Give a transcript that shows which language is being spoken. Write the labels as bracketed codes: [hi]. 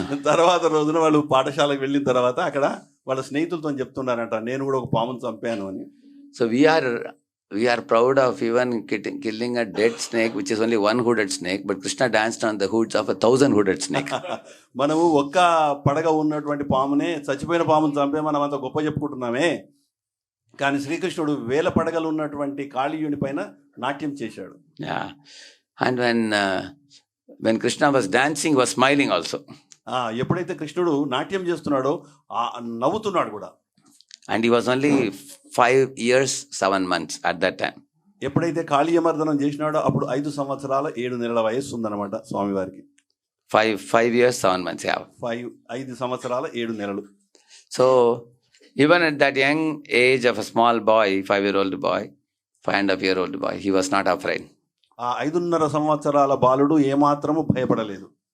[te] తర్వాత రోజున వాళ్ళు పాఠశాలకు వెళ్ళిన తర్వాత అక్కడ వాళ్ళ స్నేహితులతో చెప్తున్నారంట, నేను కూడా ఒక పామును చంపాను అని. [en] So we are proud of even killing a dead snake, which is only one hooded snake, but Krishna danced on the hoods of 1,000 hooded snake. [te] మనము ఒక్క పడగ ఉన్నటువంటి పామునే, చచ్చిపోయిన పామును చంపే మనం అంత గొప్ప చెప్పుకుంటున్నామే, కానీ శ్రీకృష్ణుడు 1000 పడగలు ఉన్నటువంటి కాళీయుని పైన నాట్యం చేశాడు. [en] Yeah. And when Krishna was dancing, he was smiling also. [te] ఎప్పుడైతే కృష్ణుడు నాట్యం చేస్తున్నాడో నవ్వుతున్నాడు కూడా. [en] And he was only 5 years 7 months at that time. [te] ఎప్పుడైతే కాళీయమర్దనం చేసినాడో అప్పుడు 5 సంవత్సరాల 7 నెలల వయస్సు ఉందన్నమాట స్వామివారికి. [en] 5 years 7 months, yeah. [te] 5 సంవత్సరాల 7 నెలలు. [en] So even at that young age of a small boy, 5-year-old boy, 5.5-year-old boy, he was not afraid. [te] ఆ 5.5 సంవత్సరాల బాలుడు ఏమాత్రము భయపడలేదు.